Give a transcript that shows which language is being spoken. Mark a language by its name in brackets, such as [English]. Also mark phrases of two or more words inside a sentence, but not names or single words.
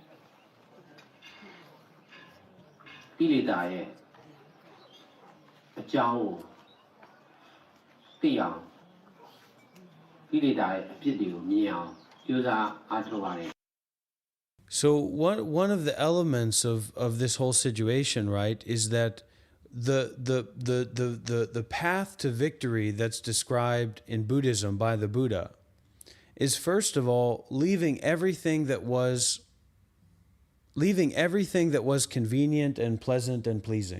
[Burmese] ကိလေသာရဲ့အကြောင်းကိုသိအောင်ကိလေသာရဲ့အပြစ်တွေကိုမြင်အောင်ကြိုးစားအားထုတ်ရတယ် [English] So one of the elements of this whole situation, right, is that the path to victory that's described in Buddhism by the Buddha is first of all leaving everything that was convenient and pleasant and pleasing.